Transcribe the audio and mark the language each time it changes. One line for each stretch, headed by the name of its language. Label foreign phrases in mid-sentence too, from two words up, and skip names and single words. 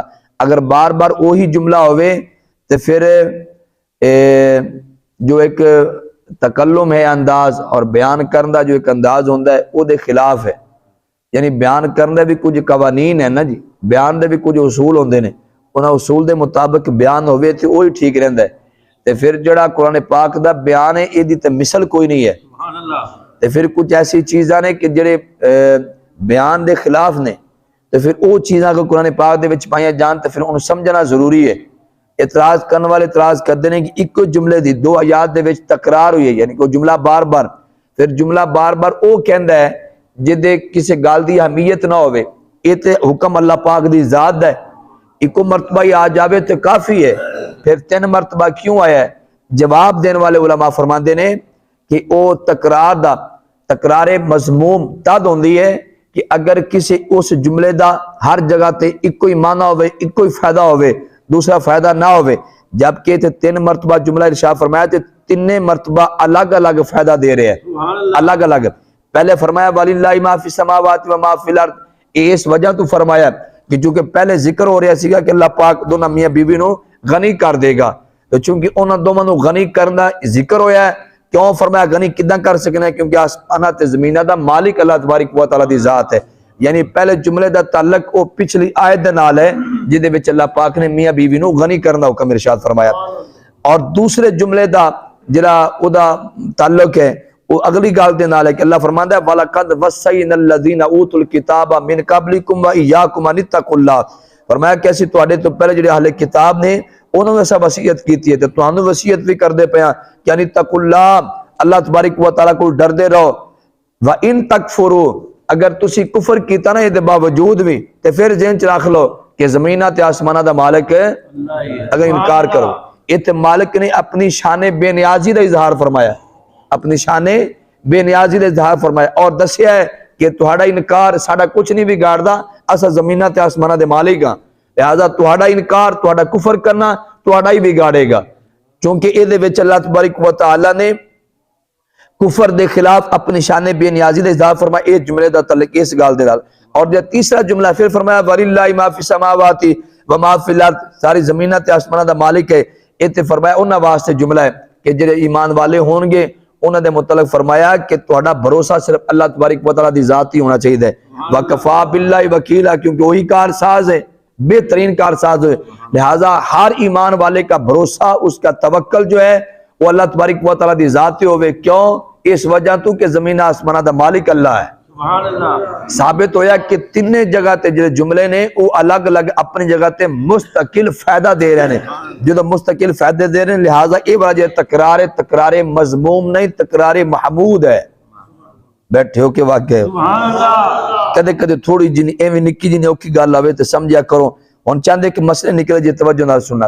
Punjabi: اگر بار بار وہی جملہ ہوئے تو پھر جو ایک تکلم ہے انداز اور بیان کرنے دا جو ایک انداز ہوندہ ہے وہ دے خلاف ہے، یعنی بیان کرنے بھی کچھ قوانین ہے نا جی، بیان دے بھی کچھ اصول ہوندے نے، انہاں اصول دے مطابق بیان ہوئے تو وہی ٹھیک رہندا ہے۔ تے پھر جڑا قرآن پاک دا بیان ہے یہ دی تے مثل کوئی نہیں ہے، تے پھر کچھ ایسی چیزاں نے کہ جڑے بیان دے خلاف نے، تو پھر وہ چیزاں کو قرآن پاک دے وچ پائیاں جان تو پھر انہوں سمجھنا ضروری ہے۔ اعتراض کرنے والے اعتراض کرتے ہیں کہ ایک جملے دی 2 آیات دے وچ تکرار ہوئی ہے، یعنی کوئی جملہ بار بار، پھر جملہ بار بار وہ کہندا ہے جدے کسی گل دی اہمیت نہ ہوئے، یہ تے حکم اللہ پاک دی ذات ہے، ایک مرتبہ ہی آ جاوے تو کافی ہے، پھر 3 مرتبہ کیوں آیا ہے؟ جواب دینے والے علماء فرماندے نے کہ او تکرار مضموم تد ہوندی ہے کہ اگر کسی اس جملے دا ہر جگہ تے ایک کوئی معنی ہوئے، ایک کوئی فائدہ ہوئے، دوسرا فائدہ نہ ہوئے، جبکہ 3 مرتبہ جملہ ارشاد فرمایا تے 3 مرتبہ الگ الگ فائدہ دے رہے ہیں، الگ الگ۔
Arabic: پہلے فرمایا وَلِلَّهِ مَا فِي السَّمَاوَاتِ وَمَا فِي الْأَرْضِ،
Punjabi: اس وجہ تو فرمایا کہ چونکہ پہلے ذکر ہو رہا سیگا کہ اللہ پاک دونوں میاں بیوی نو غنی کر دے گا، تو چونکہ انہوں دونوں نو غنی کرنا ذکر ہویا ہے، کیوں فرمایا غنی کداں کر سکنا ہے؟ کیونکہ آسمانہ تے زمینہ دا مالک اللہ تبارک و تعالی دی ذات ہے، یعنی پہلے جملے دا تعلق وہ پچھلی آیت دے نال ہے جدے وچ اللہ پاک نے میاں بیوی نو غنی کرنا حکم ارشاد فرمایا، اور دوسرے جملے دا جڑا او دا تعلق ہے وہ اگلی گل دے نال ہے کہ اللہ فرماندا ہے
Arabic: وَلَقَدْ وَصَّيْنَا الَّذِينَ أُوتُوا الْكِتَابَ مِنْ قَبْلِكُمْ وَإِيَّاكُمْ أَنِ اتَّقُوا اللَّهَ،
Punjabi: فرمایا کہ اسی تواڈے تو پہلے جڑے اہل کتاب نے انہوں نے سب وصیت کیتی ہے تے تانوں وصیت بھی کردے پیاں کہ
Arabic: ان اتقوا اللہ،
Punjabi: اللہ تبارک و تعالی کو ڈردے رہو،
Arabic: وَإِن تَكْفُرُوا،
Punjabi: اگر تسی کفر کیتا نا یہ باوجود بھی تے پھر ذہن چ رکھ لو کہ زمینہ تے آسمانہ دا مالک ہے، اگر انکار کرو یہ مالک نے اپنی شان بے نیازی دا اظہار فرمایا، اپنی شان بے نیازی دا اظہار فرمایا اور دسیا ہے کہ تہاڈا انکار ساڈا کچھ نہیں بگاڑدا، اسا زمینہ تے آسمانہ دے مالک ہاں، لہذا تہاڈا انکار تہاڈا کفر کرنا تہاڈا ہی بگاڑے گا، چونکہ اے دے وچ اللہ تبارک و تعالی نے کفر دے خلاف اپنی شان بے نیازی دا اظہار فرمایا، اے جملے دا تعلق اس گل دے نال۔ اور جو تیسرا جملہ پھر فرمایا
Arabic: وَلِلَّهِ مَا فِي السَّمَاوَاتِ وَمَا فِي الْأَرْضِ،
Punjabi: ساری زمینہ تے آسمانہ دا مالک ہے، اے فرمایا انہاں واسطے جملہ ہے کہ جڑے ایمان والے ہون گے انہاں دے متعلق فرمایا کہ تہاڈا بھروسہ صرف اللہ تبارک و تعالی دی ذات ہی ہونا چاہیے،
Arabic: وَكَفَىٰ بِاللَّهِ وَكِيلًا،
Punjabi: کیونکہ وہی کارساز ہے، بہترین کارساز ہے، لہٰذا ہر ایمان والے کا بھروسہ، اس کا توکل جو ہے وہ اللہ تبارک و تعالی دی ذات ہی ہوئے، کیوں؟ اس وجہ تو کہ زمینہ آسمانہ دا مالک اللہ ہے۔ ثابت ہویا کہ 3 جگہ تے جڑے جملے نے وہ الگ الگ اپنی جگہ تے مستقل فائدہ دے رہے ہیں، جو مستقل فائدے دے رہے ہیں، لہٰذا یہ وجہ تکرار مضموم نہیں، تکرار محمود ہے۔ بیٹھے ہو کے واقعہ کدے کدے تھوڑی جنی ایویں نکی جنی اوکھی گل آوے تے سمجھیا کرو، ہن چاہندے کہ مسئلے نکلے جی توجہ نال سننا۔